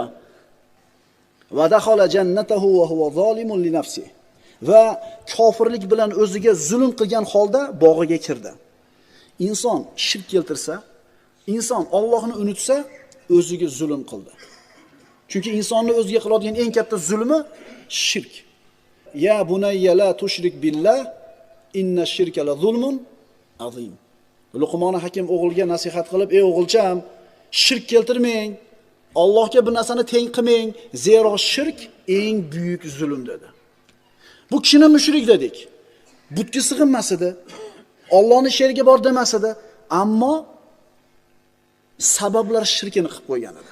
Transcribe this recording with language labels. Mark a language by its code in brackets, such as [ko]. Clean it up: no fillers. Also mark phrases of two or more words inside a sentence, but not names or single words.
[ar] ودخل جنته وهو ظالم لنفسه. [uz] Va kofirlik bilan o'ziga zulm qilgan holda bog'iga kirdi. Inson shirk keltirsa, inson Allohni unutsa, o'ziga zulm qildi. Chunki insonni o'ziga qiladigan eng katta zulmi shirk. [ar] يا بني لا تشرك بالله، إن الشرك لظلم عظيم. [uz] Luqmon Hakim o'g'ilga nasihat qilib, ey o'g'ilcham, shirk keltirmang, Allohga bir narsani teng qilmang, zero shirk eng buyuk zulm dedi. Bu kishini mushrik dedik. Butga sig'inmas edi. Allohning sherigiga bor demas edi, ammo sabablar shirkini qilib qo'ygan edi.